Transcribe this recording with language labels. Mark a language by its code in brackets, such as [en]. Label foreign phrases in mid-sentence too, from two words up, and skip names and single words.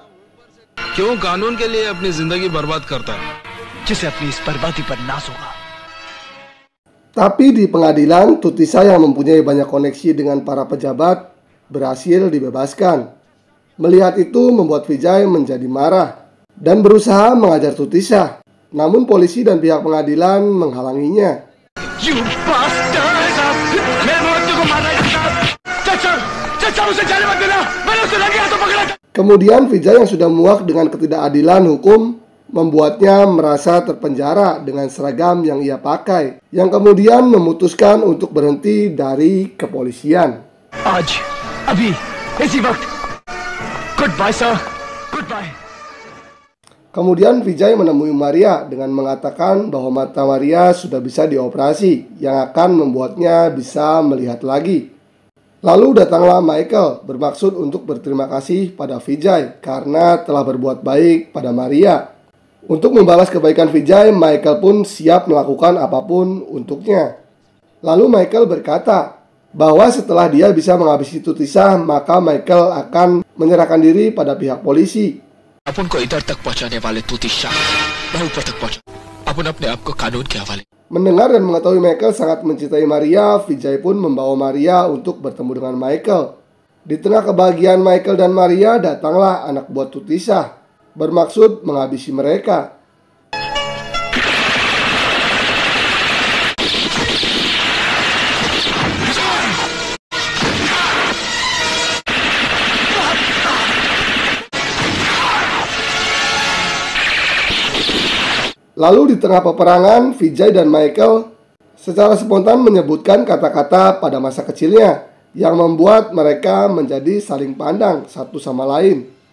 [hi] क्यों कानून के लिए अपनी जिंदगी बर्बाद करता है? जिसे अपनी इस बर्बादी पर नाज होगा। [id] Tapi di pengadilan, Tutisah yang mempunyai banyak koneksi dengan para pejabat berhasil dibebaskan. Melihat itu membuat Vijay menjadi marah dan berusaha mengajar Tutisah. Namun polisi dan pihak pengadilan menghalanginya. [en] You bastard! [hi] मेरे मौत को मारना चाचा उसे जाने मत देना। मैंने उसे लगे हाथों पकड़ा। [id] Kemudian Vijay yang sudah muak dengan ketidakadilan hukum membuatnya merasa terpenjara dengan seragam yang ia pakai, yang kemudian memutuskan untuk berhenti dari kepolisian. [hi] आज अभी इसी वक्त [en] Goodbye sir. [hi] Goodbye. [id] Kemudian Vijay menemui Maria dengan mengatakan bahwa mata Maria sudah bisa dioperasi yang akan membuatnya bisa melihat lagi. Lalu datanglah Michael bermaksud untuk berterima kasih pada Vijay karena telah berbuat baik pada Maria. Untuk membalas kebaikan Vijay, Michael pun siap melakukan apapun untuknya. Lalu Michael berkata bahwa setelah dia bisa menghabisi Tutisah, maka Michael akan menyerahkan diri pada pihak polisi. [hi] अपन को इधर तक पहुंचाने वाले तुतिशा मैं ऊपर तक पहुंचा। अपन अपने आप को कानून के हवाले। [id] Mendengar dan mengetahui Michael sangat mencintai Maria, Vijay pun membawa Maria untuk bertemu dengan Michael. Di tengah kebahagiaan Michael dan Maria, datanglah anak buah Tutisha bermaksud menghabisi mereka. Lalu di tengah peperangan, Vijay dan Michael secara spontan menyebutkan kata-kata pada masa kecilnya yang membuat mereka menjadi saling pandang satu sama lain.